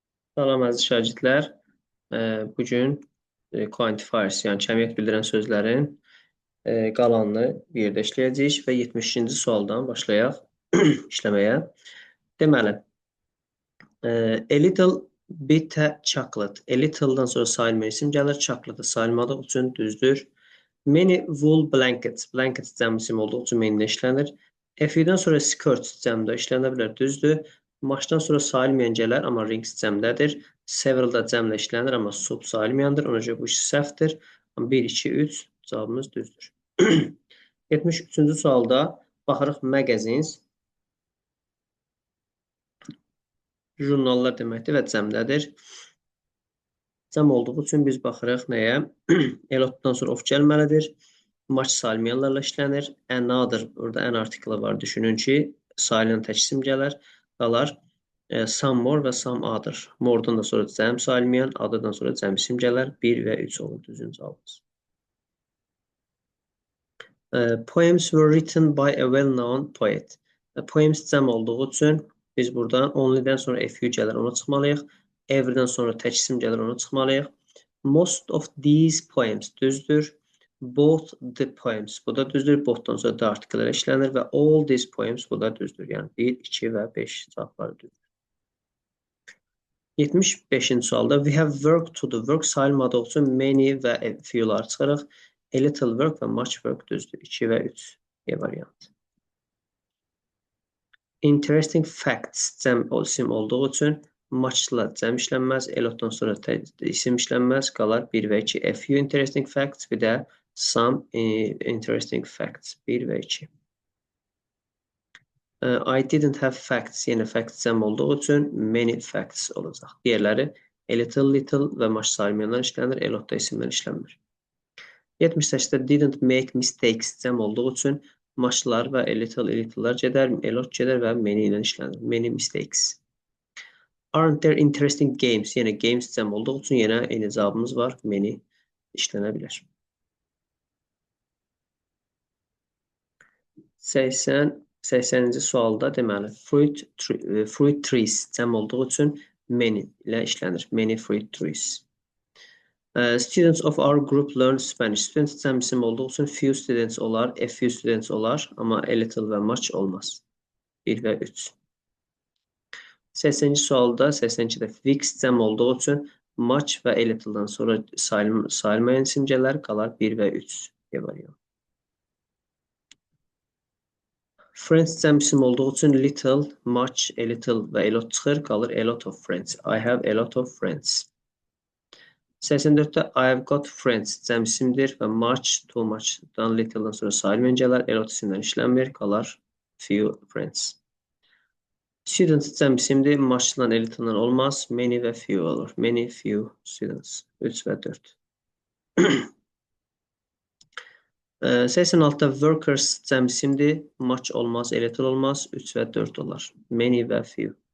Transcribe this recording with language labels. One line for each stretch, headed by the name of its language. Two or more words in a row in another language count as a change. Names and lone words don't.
Azerbaijani: Salam əziz şagirdlər. Bugün quantifiers, yəni kəmiyyət bildirən sözlərin qalanını bir yerdə işləyəcəyik və 70-ci sualdan başlayaq işləməyə. Deməli,
English: a little bit chocolate. A little-
Azerbaijani: dan sonra sayılma isim gəlir. Chocolate-ı sayılmadıq üçün düzdür.
English: Many wool blankets.
Azerbaijani: Blankets cəm isim olduğu üçün many-də işlənir.
English: A few-
Azerbaijani: dan sonra skirt cəmdə işlənə bilər. Düzdür. Maçdan sonra sayılmayan gələr, amma rings cəmdədir. Several da cəmlə işlənir, amma sub sayılmayandır. Ona görə bu iş səhvdir. 1, 2, 3 cavabımız düzdür. 73-cü sualda baxırıq magazines. Jurnallar deməkdir və cəmdədir. Cəm olduğu üçün biz baxırıq nəyə? Elotdan sonra of gəlməlidir. Maç sayılmayanlarla işlənir. Another, burada an artiklı var. Düşünün ki, sayılan tək isim gələr. Qalar
English: some more
Azerbaijani: və
English: some other.
Azerbaijani: More'dan da sonra cəm sayılmayan, other'dan sonra cəm isim gələr. 1 və 3 olur düzgün cavabımız.
English: Poems were written by a well-known poet.
Azerbaijani: Poems cəm olduğu üçün biz buradan only'dən sonra
English: a few
Azerbaijani: gələr, ona çıxmalıyıq. Every'dən sonra tək isim gəlir, ona çıxmalıyıq.
English: Most of these poems
Azerbaijani: düzdür.
English: Both the poems,
Azerbaijani: bu da düzdür. Both'dan sonra da artiklər işlənir və
English: all these poems,
Azerbaijani: bu da düzdür. Yəni 1, 2 və 5 cavabları düzdür. 75-ci sualda
English: we have work to do.
Azerbaijani: Work sayılmadığı üçün many və
English: a few-
Azerbaijani: lar çıxırıq.
English: A little work
Azerbaijani: və
English: much work
Azerbaijani: düzdür. 2 və 3 E variantı.
English: Interesting facts
Azerbaijani: cəm isim olduğu üçün muchla cəm işlənməz.
English: A lotdan
Azerbaijani: sonra isim işlənməz. Qalar 1 və 2.
English: A few interesting facts,
Azerbaijani: bir də
English: some interesting facts.
Azerbaijani: 1 və 2.
English: I didn't have facts.
Azerbaijani: Yenə facts cəm olduğu üçün
English: many facts
Azerbaijani: olacaq. Diğerləri
English: a little
Azerbaijani: və much sayılmayanlar işlənir.
English: A lotda
Azerbaijani: isimlər işlənmir. 78-də
English: didn't make mistakes
Azerbaijani: cəm olduğu üçün muchlar və
English: a little'lar
Azerbaijani: gedər,
English: a lot
Azerbaijani: gedər və many ilə işlənir.
English: Many mistakes. Aren't there interesting games?
Azerbaijani: Yenə games cəm olduğu üçün yenə eyni cavabımız var. Many işlənə bilər. 80-ci sualda deməli
English: fruit trees
Azerbaijani: cəm olduğu üçün many ilə işlənir.
English: Many fruit trees. Students of our group learn Spanish.
Azerbaijani: Students cəm isim olduğu üçün
English: few students
Azerbaijani: olar,
English: a few students
Azerbaijani: olar, amma
English: a little
Azerbaijani: və much olmaz. 1 və 3. 80-ci sualda 82-də fix cəm olduğu üçün much və
English: a little-dan
Azerbaijani: sonra sayılmayan isim gələr, qalar 1 və 3 variant. Friends cəm isim olduğu üçün little, much,
English: a little
Azerbaijani: və
English: a lot
Azerbaijani: çıxır, qalır
English: a lot of friends. I have a lot of friends.
Azerbaijani: 84-də
English: I have got friends
Azerbaijani: cəm isimdir və much,
English: too much-dan
Azerbaijani: little-dan sonra sayılmayan gələr,
English: a lot
Azerbaijani: isimdən işlənmir, qalar
English: few friends.
Azerbaijani: Students cəm isimdir, muchla
English: a little-dan
Azerbaijani: olmaz, many və few olur.
English: Many, few students. 3 və 4.
Azerbaijani: 86-da workers cəm isimdir, much olmaz,
English: a little
Azerbaijani: olmaz, 3 və 4 olar. Many və few.